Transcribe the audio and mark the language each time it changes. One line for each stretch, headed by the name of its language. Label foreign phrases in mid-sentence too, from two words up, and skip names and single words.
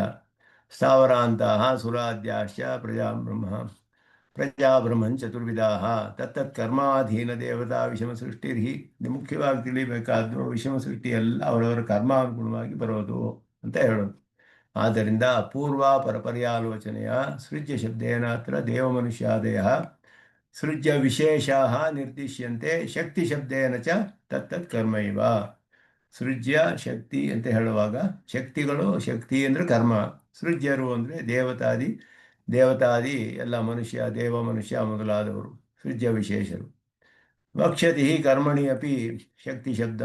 Sanskrit: ಸ್ಥಾವರಾಂತಹ ಸುರಾದ್ಯಾಶ್ಚ ಪ್ರಜಾಬ್ರಹ್ಮನ್ ಚತುರ್ವಿಧಾ ತತ್ತತ್ ಕರ್ಮಾಧೀನ ದೇವತಾ ವಿಷಮ ಸೃಷ್ಟಿರ್ಹಿ.
Kannada: ಮುಖ್ಯವಾಗಿ ತಿಳಿಬೇಕಾದ್ದು ವಿಷಮ ಸೃಷ್ಟಿ ಎಲ್ಲ ಅವರವರ ಕರ್ಮಾನುಗುಣವಾಗಿ ಬರೋದು ಅಂತ ಹೇಳೋದು.
Sanskrit: ಆದ್ದರಿಂದ ಪೂರ್ವ ಪರಪರ್ಯಾಲೋಚನೆಯ ಸೃಜ್ಯ ಶಬ್ದೇನ ಅತ್ರ ದೇವಮನುಷ್ಯಾದಯ ಸೃಜ್ಯ ವಿಶೇಷಾ ನಿರ್ದಿಶ್ಯಂತೆ ಶಕ್ತಿ ಶಬ್ದೇನ ಚ ತತ್ತತ್ ಕರ್ಮೈವ.
Kannada: ಸೃಜ್ಯ ಶಕ್ತಿ ಅಂತ ಹೇಳುವಾಗ ಶಕ್ತಿಗಳು, ಶಕ್ತಿ ಅಂದರೆ ಕರ್ಮ, ಸೃಜ್ಯರು ಅಂದರೆ ದೇವತಾದಿ ಎಲ್ಲ ಮನುಷ್ಯ, ದೇವ ಮನುಷ್ಯ ಮೊದಲಾದವರು ಸೃಜ್ಯ ವಿಶೇಷರು.
Sanskrit: ವಕ್ಷತಿ ಕರ್ಮಣಿ ಅಪಿ ಶಕ್ತಿ ಶಬ್ದಂ.